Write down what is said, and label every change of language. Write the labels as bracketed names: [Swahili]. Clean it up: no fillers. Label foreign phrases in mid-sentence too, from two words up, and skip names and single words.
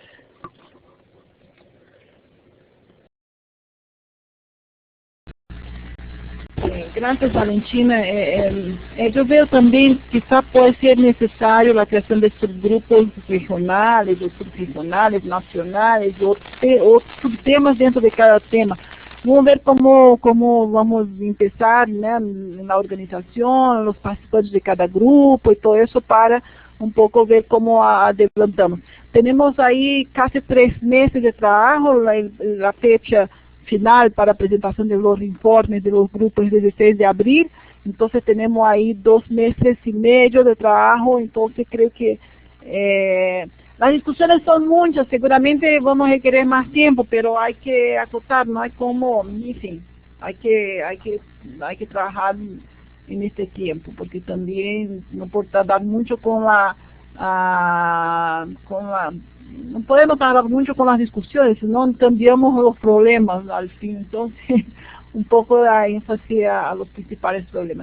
[Spanish] Gracias, Valentina. Yo veo también, quizá puede ser necesario la creación de subgrupos regionales, o subregionales, nacionales, o subtemas dentro de cada tema. Vamos ver cómo vamos a empezar, [Portuguese] né, na organização, os participantes de cada grupo e todo isso, para um pouco ver como adelantamos. Temos aí quase 3 meses de trabalho, a fecha final para a apresentação [Spanish] de los informes de los grupos [Portuguese] 16 de abril, então temos aí 2 meses e meio de trabalho, então creio que [Spanish] las discusiones son muchas, seguramente vamos a requerir más tiempo, pero hay que acotar, no hay como, en fin, hay que trabajar en este tiempo, porque también no puedo tardar mucho no podemos tardar mucho con las discusiones, no cambiamos los problemas al fin, entonces un poco de énfasis a los principales problemas.